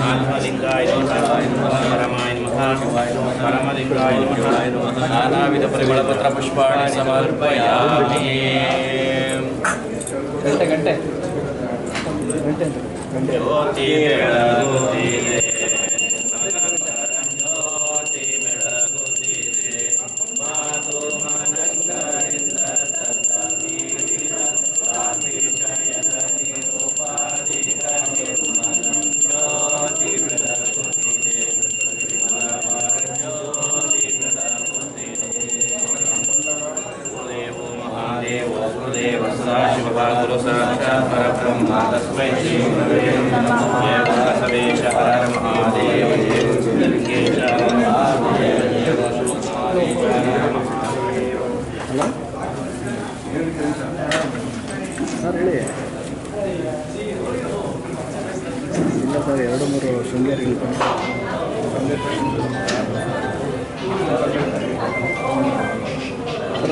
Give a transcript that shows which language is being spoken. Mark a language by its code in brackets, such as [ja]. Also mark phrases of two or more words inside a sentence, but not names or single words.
[sa] आत्मलिंगाय नमः। शिवाय नमः। परमाय नमः। शिवाय नमः। परमलिंगाय नमः। शिवाय नमः। नानाविध परिमलपत्र पुष्पाणि समर्पयामि। [kn] ಗಂಟೆ ಜ್ಯೋತಿ बेळಗುತ್ತಿದೆ ಜ್ಯೋತಿ ಬೆಳಗುತ್ತಿದೆ ಮಾತು ಮನಗಳಿಂದ ತತ್ತಮೀರಿದ ಅತಿಶಯದ ನಿರುಪಾಧಿಕ ನಿರ್ಮಲ ಜ್ಯೋತಿ ಬೆಳಗುತ್ತಿದೆ ಜ್ಯೋತಿ ಬೆಳಗುತ್ತಿದೆ [sa] ಗುರುದೇವೋ ಮಹಾದೇವೋ ಗುರುದೇವ ಸದಾಶಿವ ಗುರು ಸಾಕ್ಷಾತ್ ಪರಬ್ರಹ್ಮ ತಸ್ಮೈ ಶ್ರೀ ಗುರವೇ ನಮಃ. [kn] ಜಯ ಗುರುಬಸವೇಶ ಹರ ಮಹಾದೇವ ಜಯ ಗುರುಲಿಂಗೇಶ ಮಹಾದೇವ ಜಯ ಗುರುಮಾರೇಶ ಮಹಾದೇವ. ಸರ್ ಹೇಳಿ. ಇಲ್ಲ ಸರ್, 2-3 ಶೃಂಗೇರಿ ಸರ್.